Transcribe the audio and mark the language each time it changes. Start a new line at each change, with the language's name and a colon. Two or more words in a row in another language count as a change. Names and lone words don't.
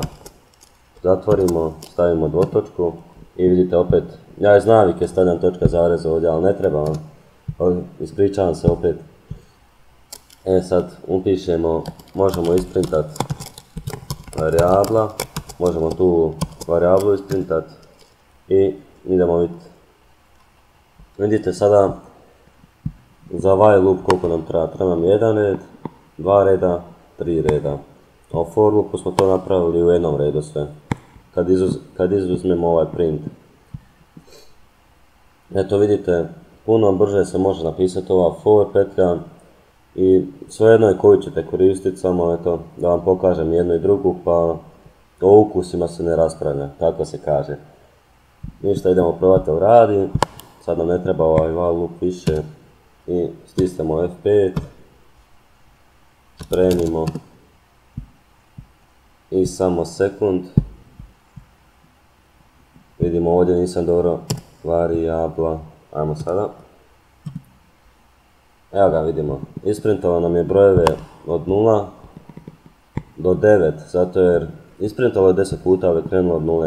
Croatian: Zatvorimo, stavimo dvotočku i vidite opet, ja iz navike stavljam točka zareza ovdje, ali ne treba vam, ispričavam se opet. Sad upišemo, možemo isprintati varijabla, možemo tu varijablu isprintati i idemo vidjeti. Vidite sada za
English: while loop
Croatian: koliko nam treba, treba nam 1 red, 2 reda, 3 reda. A u
English: for loopu
Croatian: smo to napravili u jednom redu sve, kad izuzmemo ovaj print. Eto vidite, puno brže se može napisati ova for petlja i svejedno je koju ćete koristiti, samo eto da vam pokažem jednu i drugu, pa o ukusima se ne raspravlja, tako se kaže. Ništa, idemo probati da radi, sad nam ne treba ovaj
English: while loop
Croatian: više i stisnemo F5, spremimo i samo sekund. Vidimo ovdje nisam dobro varijabla, ajmo sada. Evo ga vidimo, isprintalo nam je brojeve od 0 do 9, zato jer isprintalo je 10 puta, ali je krenulo od 0.